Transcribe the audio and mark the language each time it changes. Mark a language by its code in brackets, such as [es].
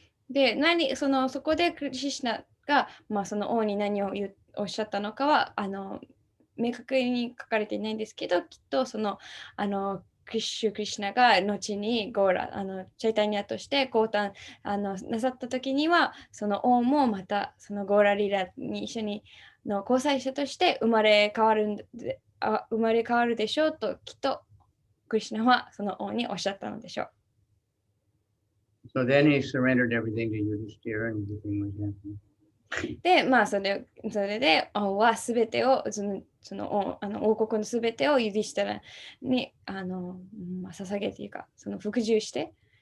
[ja] で、そこでクリシュナが、その王に何をおっしゃったのかは明確に書かれていないんですけど、きっとクリシュナが後にゴーラチャイタニアとして降誕なさった時には、その王もまたそのゴーラリーラに一緒にの交際者として生まれ変わるでしょうと、きっとクリシュナはその王におっしゃったのでしょう。 [en] So then he surrendered everything to Yudhishthira and everything was happening. [ja] で、それで王はすべてをその王国のすべてをユディシュテラに捧げていうか、その服従して。